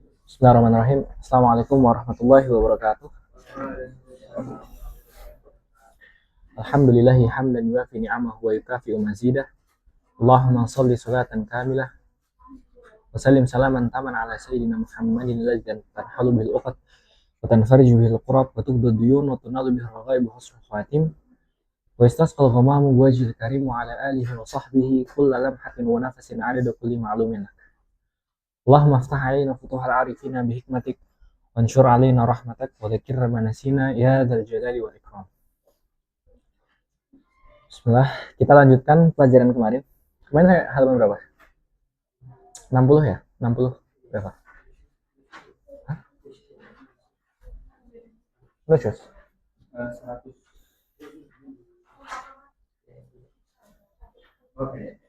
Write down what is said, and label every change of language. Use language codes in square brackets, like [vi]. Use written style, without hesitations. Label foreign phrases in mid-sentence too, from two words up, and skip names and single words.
[ar] بسم الله الرحمن الرحيم. السلام عليكم ورحمة الله وبركاته. الحمد لله حمدا يوافي نعمه و يكافئ مزيده. اللهم صل صلاة كاملة و سلم سلاما تاما على سيدنا محمد الذي تنحل بالعقد و تنفرج بالكرب و تبدو ديون و تنال بالرغائب و حسن الخواتيم و استسقى الغمام وجه الكريم و على آله و صحبه كل لمحة و نفس عدد كل معلوم. اللهم افتح علينا فتوح العارفين بحكمتك و انشر علينا رحمتك و ذكرنا ما نسينا يا ذا الجلال و الإكرام. Bismillah, [id] kita lanjutkan pelajaran kemarin. Kemarin saya halaman berapa? 60 ya? 60 berapa? Hah? Lucius? 100. Oke.